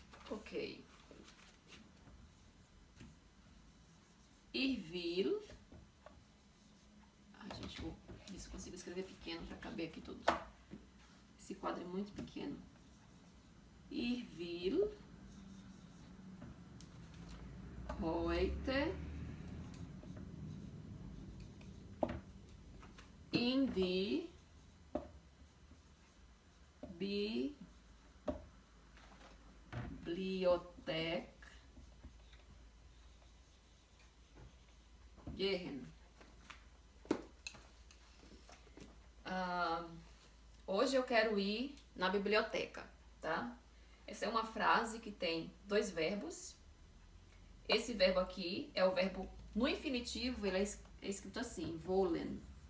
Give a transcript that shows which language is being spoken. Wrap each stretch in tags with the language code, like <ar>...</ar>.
<de>Ok. Ich will.</de> <pt>Gente, vou ver se eu consigo escrever escrever pequeno para caber aqui tudo. Esse quadro é muito pequeno.</pt> <de>Ich will heute in die Bibliothek gehen.</de> <pt>Hoje eu quero ir na biblioteca, tá? Essa é uma frase que tem dois verbos. Esse verbo aqui é o verbo no infinitivo, ele é escrito assim, wollen.</pt>